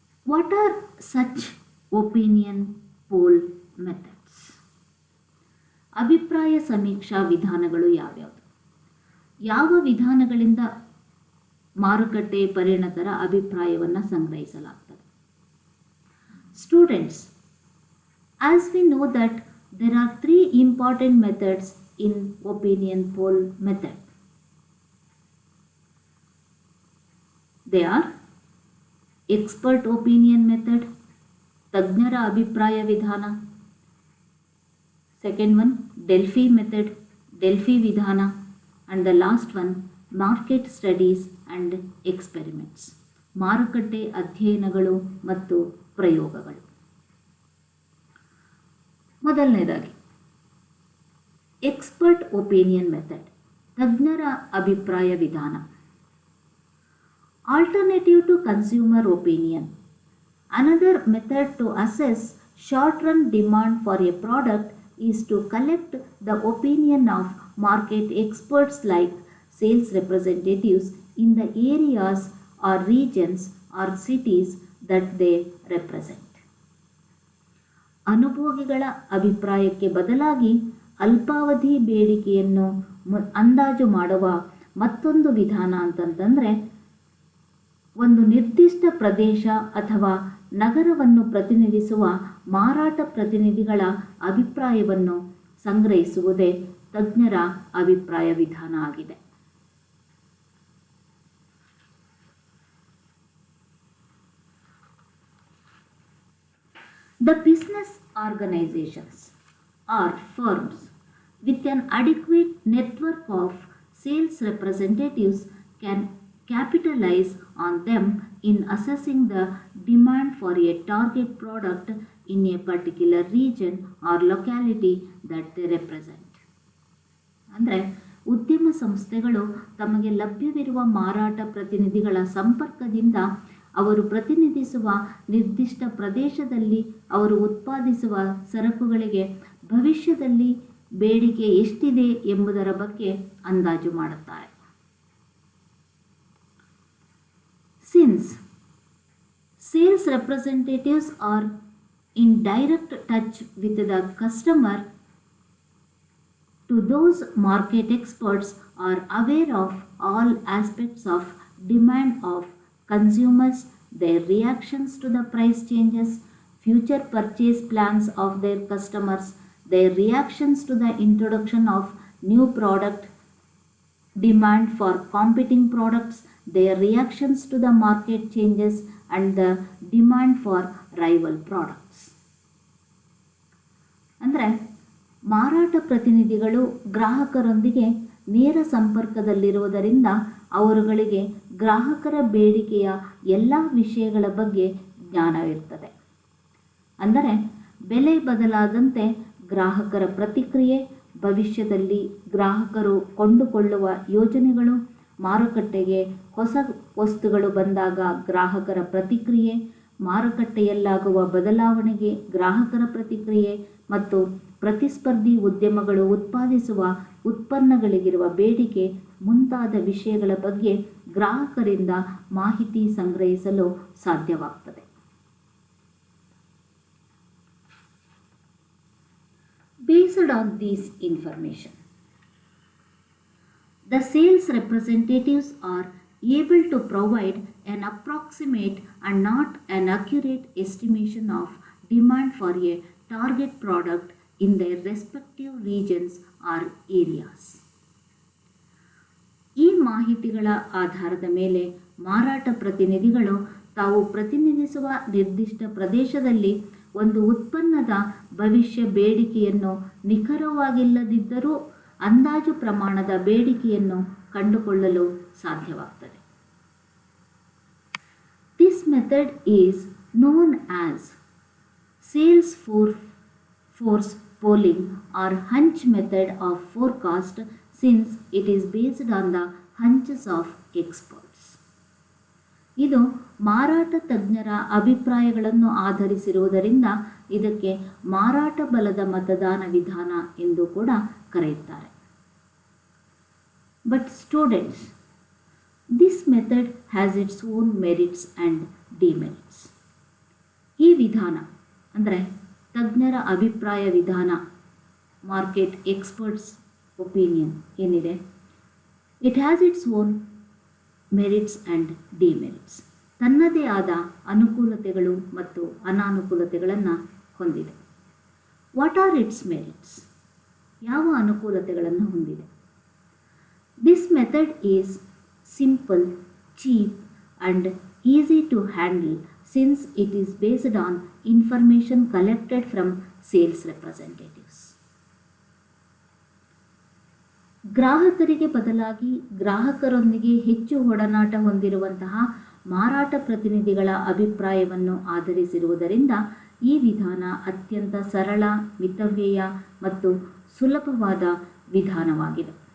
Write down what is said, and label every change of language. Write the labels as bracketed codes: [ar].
[en] What are such opinion poll methods? [kn] ಅಭಿಪ್ರಾಯ ಸಮೀಕ್ಷಾ ವಿಧಾನಗಳು ಯಾವ್ಯಾವುದು? ಯಾವ ವಿಧಾನಗಳಿಂದ ಮಾರುಕಟ್ಟೆ ಪರಿಣತರ ಅಭಿಪ್ರಾಯವನ್ನು ಸಂಗ್ರಹಿಸಲಾಗುತ್ತದೆ? [en] Students, as we know that there are three important methods in opinion poll method. They are expert opinion method, [kn] ತಜ್ಞರ ಅಭಿಪ್ರಾಯ ವಿಧಾನ. [en] Second one, Delphi method, Delphi ವಿಧಾನ. And the last one, market studies and experiments, [kn] ಮಾರುಕಟ್ಟೆ ಅಧ್ಯಯನಗಳು ಮತ್ತು ಪ್ರಯೋಗಗಳು. ಮೊದಲನೇದಾಗಿ [en] expert opinion method, [kn] ತಜ್ಞರ ಅಭಿಪ್ರಾಯ ವಿಧಾನ. [en] Alternative to consumer opinion, another method to assess short-run demand for a product is to collect the opinion of market experts like sales representatives in the areas or regions or cities that they represent. [kn] ಅನುಭೋಗಿಗಳ ಅಭಿಪ್ರಾಯಕ್ಕೆ ಬದಲಾಗಿ ಅಲ್ಪಾವಧಿ ಬೇಡಿಕೆಯನ್ನು ಅಂದಾಜು ಮಾಡುವ ಮತ್ತೊಂದು ವಿಧಾನ ಅಂತಂತಂದರೆ, ಒಂದು ನಿರ್ದಿಷ್ಟ ಪ್ರದೇಶ ಅಥವಾ ನಗರವನ್ನು ಪ್ರತಿನಿಧಿಸುವ ಮಾರಾಟ ಪ್ರತಿನಿಧಿಗಳ ಅಭಿಪ್ರಾಯವನ್ನು ಸಂಗ್ರಹಿಸುವುದೇ ತಜ್ಞರ ಅಭಿಪ್ರಾಯ ವಿಧಾನ ಆಗಿದೆ. [en] The business organizations or firms with an adequate network of sales representatives can capitalize on them in assessing the demand for a target product in a particular region or locality that they represent. [kn] ಅಂದರೆ ಉದ್ಯಮ ಸಂಸ್ಥೆಗಳು ತಮಗೆ ಲಭ್ಯವಿರುವ ಮಾರಾಟ ಪ್ರತಿನಿಧಿಗಳ ಸಂಪರ್ಕದಿಂದ ಅವರು ಪ್ರತಿನಿಧಿಸುವ ನಿರ್ದಿಷ್ಟ ಪ್ರದೇಶದಲ್ಲಿ ಅವರು ಉತ್ಪಾದಿಸುವ ಸರಕುಗಳಿಗೆ ಭವಿಷ್ಯದಲ್ಲಿ ಬೇಡಿಕೆ ಎಷ್ಟಿದೆ ಎಂಬುದರ ಬಗ್ಗೆ ಅಂದಾಜು ಮಾಡುತ್ತಾರೆ. [en] Since sales representatives are in direct touch with the customer, to those market experts are aware of all aspects of demand of consumers, their reactions to the price changes, future purchase plans of their customers, their reactions to the introduction of new product, demand for competing products, their reactions to the market changes and the demand for rival products. [kn] ಅಂದರೆ ಮಾರಾಟ ಪ್ರತಿನಿಧಿಗಳು ಗ್ರಾಹಕರೊಂದಿಗೆ ನೇರ ಸಂಪರ್ಕದಲ್ಲಿರುವುದರಿಂದ ಅವರುಗಳಿಗೆ ಗ್ರಾಹಕರ ಬೇಡಿಕೆಯ ಎಲ್ಲ ವಿಷಯಗಳ ಬಗ್ಗೆ ಜ್ಞಾನವಿರ್ತದೆ. ಅಂದರೆ ಬೆಲೆ ಬದಲಾದಂತೆ ಗ್ರಾಹಕರ ಪ್ರತಿಕ್ರಿಯೆ, ಭವಿಷ್ಯದಲ್ಲಿ ಗ್ರಾಹಕರು ಕೊಂಡುಕೊಳ್ಳುವ ಯೋಜನೆಗಳು, ಮಾರುಕಟ್ಟೆಗೆ ಹೊಸ ವಸ್ತುಗಳು ಬಂದಾಗ ಗ್ರಾಹಕರ ಪ್ರತಿಕ್ರಿಯೆ, ಮಾರುಕಟ್ಟೆಯಲ್ಲಾಗುವ ಬದಲಾವಣೆಗೆ ಗ್ರಾಹಕರ ಪ್ರತಿಕ್ರಿಯೆ ಮತ್ತು ಪ್ರತಿಸ್ಪರ್ಧಿ ಉದ್ಯಮಗಳು ಉತ್ಪಾದಿಸುವ ಉತ್ಪನ್ನಗಳಿಗಿರುವ ಬೇಡಿಕೆ ಮುಂತಾದ ವಿಷಯಗಳ ಬಗ್ಗೆ ಗ್ರಾಹಕರಿಂದ ಮಾಹಿತಿ ಸಂಗ್ರಹಿಸಲು ಸಾಧ್ಯವಾಗ್ತದೆ. [en] Based on this information, the sales representatives are able to provide an approximate and not an accurate estimation of demand for a target product in their respective regions or areas. [kn] ಈ ಮಾಹಿತಿಗಳ ಆಧಾರದ ಮೇಲೆ ಮಾರಾಟ ಪ್ರತಿನಿಧಿಗಳು ತಾವು ಪ್ರತಿನಿಧಿಸುವ ನಿರ್ದಿಷ್ಟ ಪ್ರದೇಶದಲ್ಲಿ ಒಂದು ಉತ್ಪನ್ನದ ಭವಿಷ್ಯ ಬೇಡಿಕೆಯನ್ನು ನಿಖರವಾಗಿಲ್ಲದಿದ್ದರೂ ಅಂದಾಜು ಪ್ರಮಾಣದ ಬೇಡಿಕೆಯನ್ನು ಕಂಡುಕೊಳ್ಳಲು ಸಾಧ್ಯವಾಗುತ್ತದೆ. [en] This method is known as sales force polling or hunch method of forecast, since it is based on the hunches of experts. [kn] ಇದು ಮಾರಾಟ ತಜ್ಞರ ಅಭಿಪ್ರಾಯಗಳನ್ನು ಆಧರಿಸಿರುವುದರಿಂದ ಇದಕ್ಕೆ ಮಾರಾಟ ಬಲದ ಮತದಾನ ವಿಧಾನ ಎಂದು ಕೂಡ ಕರೆಯುತ್ತಾರೆ. [en] But students, this method has its own merits and demerits. [kn] ಈ ವಿಧಾನ ಅಂದರೆ ತಜ್ಞರ ಅಭಿಪ್ರಾಯ ವಿಧಾನ, [en] market experts opinion [kn] ಏನಿದೆ, [en] It has its own merits and demerits. [kn] ತನ್ನದೇ ಆದ ಅನುಕೂಲತೆಗಳು ಮತ್ತು ಅನಾನುಕೂಲತೆಗಳನ್ನು ಹೊಂದಿದೆ. [en] What are its merits? [kn] ಯಾವ ಅನುಕೂಲತೆಗಳನ್ನು ಹೊಂದಿದೆ? [en] This method is simple, cheap and easy to handle, since it is based on information collected from sales representatives. [kn] ಗ್ರಾಹಕರಿಗೆ ಬದಲಾಗಿ ಗ್ರಾಹಕರೊಂದಿಗೆ ಹೆಚ್ಚು ಒಡನಾಟ ಹೊಂದಿರುವಂತಹ ಮಾರಾಟ ಪ್ರತಿನಿಧಿಗಳ ಅಭಿಪ್ರಾಯವನ್ನು ಆಧರಿಸಿರುವುದರಿಂದ ಈ ವಿಧಾನ ಅತ್ಯಂತ ಸರಳ, ಮಿತವ್ಯಯ ಮತ್ತು ಸುಲಭವಾದ ವಿಧಾನವಾಗಿದೆ.